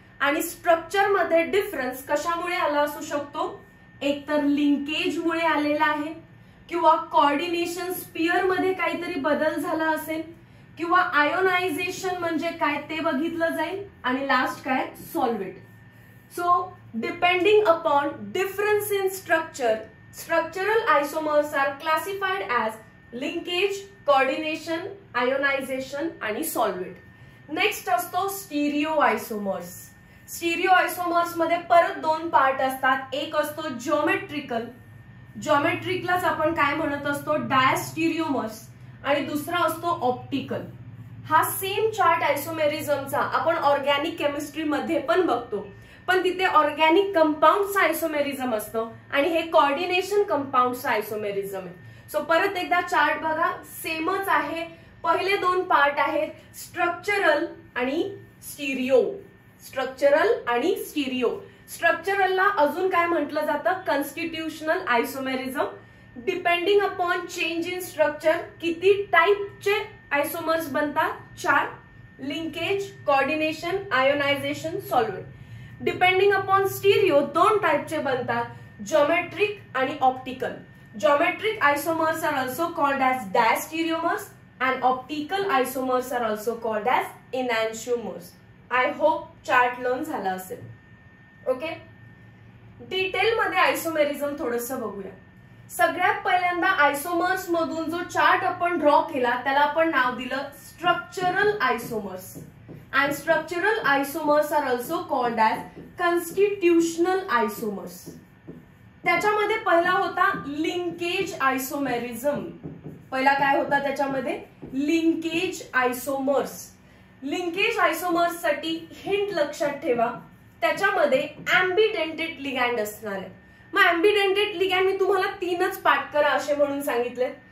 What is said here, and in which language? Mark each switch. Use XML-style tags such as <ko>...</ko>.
<mr>आणि स्ट्रक्चर मध्ये डिफरन्स कशामुळे आला असू शकतो, एकतर लिंकेज मुळे आलेला आहे किंवा कोऑर्डिनेशन स्पियर मध्ये काहीतरी बदल झाला असेल किंवा आयोनायझेशन म्हणजे काय ते बघितलं जाईल आणि लास्ट काय सॉल्व्हेट.</mr> <en>So depending upon difference in structure, structural isomers are classified as linkage, coordination, ionization आणि solvent.</en> <mr>नेक्स्ट असतो स्टिरिओ आयसोमर्स. स्टिरिओ आयसोमर्स मध्ये परत दोन पार्ट असतात. एक असतो जिओमेट्रिकल, जिओमेट्रिकलाच आपण काय म्हणत असतो डायस्टिरिओमर्स, आणि दुसरा असतो ऑप्टिकल. हा सेम चार्ट आयसोमेरिझमचा आपण ऑर्गॅनिक केमिस्ट्री मध्ये पण बघतो, पण तिथे ऑर्गॅनिक कंपाऊंडचा आयसोमेरिझम असतो आणि हे कोऑर्डिनेशन कंपाऊंडचा आयसोमेरिझम आहे. सो परत एकदा चार्ट बघा, सेमच आहे. पहिले दोन पार्ट आहेत स्ट्रक्चरल आणि स्टिरिओ. स्ट्रक्चरल आणि स्टिरिओ. स्ट्रक्चरलला अजून काय म्हटलं जातं, constitutional isomerism.</mr> <en>depending upon change in structure</en> <mr>किती टाइपचे आयसोमर्स बनतात, 4. Linkage, coordination, ionisation, solvent. Depending upon stereo दोन टाइपचे बनतात, जिओमेट्रिक आणि optical.</mr> <en>Geometric isomers are also called as diastereomers and optical isomers are also called as enantiomers. I hope</en> <mr>chart learn झाला असेल. Okay, detail मध्ये आयसोमेरिझम थोडंसं बघूया. सगळ्यात पहिल्यांदा आयसोमर्स मधून जो चार्ट आपण ड्रॉ केला त्याला आपण नाव दिलं structural आयसोमर्स.</mr> <en>and structural isomers are also called as constitutional isomers.</en> <mr>त्याच्यामध्ये पहिला होता लिंकेज आयसोमेरिझम. पहिला काय होता त्याच्यामध्ये, लिंकेज आयसोमर्स. लिंकेज आयसोमर्स साठी हिंट लक्षात ठेवा, त्याच्यामध्ये अँबिडेंटेड लिगॅंड असणार आहे. मग अँबिडेंटेड लिगॅंड मी तुम्हाला 3च पाठ करा असे म्हणून सांगितले.</mr>